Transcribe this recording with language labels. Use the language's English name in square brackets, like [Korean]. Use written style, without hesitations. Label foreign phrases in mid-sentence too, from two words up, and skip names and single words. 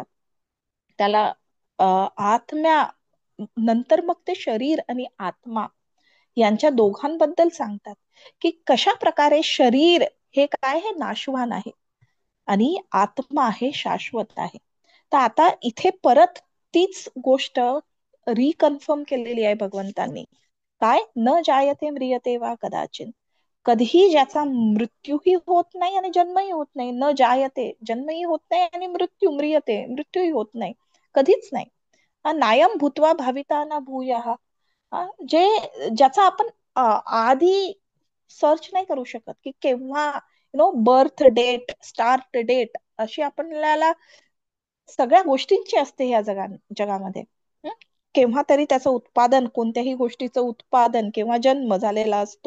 [Marathi] त्याला आत्म्या नंतर मग ते शरीर आणि आत्मा यांच्या दोघांबद्दल सांगतात की कशा प्रकारे शरीर हे काय, हे नाशवान आहे आणि आत्मा हे शाश्वत आहे. तर आता इथे परत तीच गोष्ट रिकन्फर्म केलेली आहे भगवंतांनी. काय? [Sanskrit] न जायते म्रियते वा कदाचित. [Marathi] कधीही ज्याचा मृत्यूही होत नाही आणि जन्मही होत नाही. [Sanskrit] न जायते, [Marathi] जन्मही होत नाही, आणि म्रियते, मृत्यूही होत नाही, कधीच नाही. [Sanskrit] नायम भूत्वा भाविता न भूयः. [Marathi] जे ज्याचा आपण आधी सर्च नाही करू शकत की केव्हा [English] birth date, start date [Marathi] अशी आपल्याला सगळ्या गोष्टींची असते या जगामध्ये. हं? केव्हा तरी त्याचं उत्पादन, कोणत्याही गोष्टीचं उत्पादन किंवा जन्म झालेला असतो.